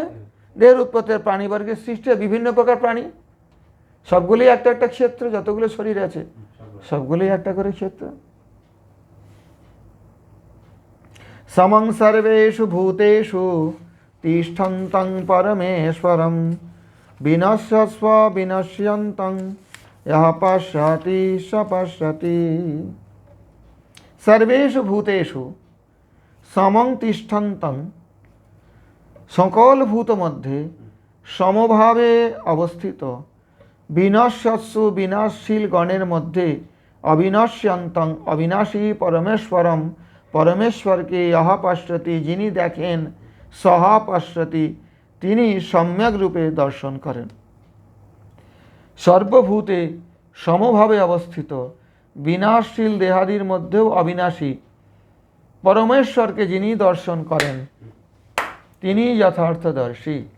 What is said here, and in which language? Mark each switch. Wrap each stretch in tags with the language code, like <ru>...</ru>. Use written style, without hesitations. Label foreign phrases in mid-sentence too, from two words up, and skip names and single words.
<bn>দেহের উৎপত্তির প্রাণীবর্গের সৃষ্টি হয়, বিভিন্ন প্রকার প্রাণী, সবগুলি একটা একটা ক্ষেত্র, যতগুলো শরীর আছে সবগুলি একটা করে ক্ষেত্র।</bn> <sa>সমং সর্বেষু ভূতেষু তিষ্ঠন্তং পরমেশ্বরম বিনশ্যস্ব বিনশ্যন্তং यः पश्यति स पश्यति। सर्वेषु भूतेषु समं तिष्ठन्तं,</sa> <bn>সকল ভূত মধ্যে সমভাবে অবস্থিত, বিনশ্যস্যু বিনাশশীল গণের মধ্যে অবিনশ্যন্তং অবিনাশী পরমেশ্বরম, পরমেশ্বরকে</bn> <sa>यः पश्यति</sa> <bn>যিনি দেখেন,</bn> <sa>সহ পশ্যতি</sa> <bn>তিনি সম্যক রূপে দর্শন করেন। সর্বভূতে সমভাবে অবস্থিত বিনাশশীল দেহাদির মধ্যেও অবিনাশী পরমেশ্বরকে যিনি দর্শন করেন তিনি যথার্থদর্শী।</bn>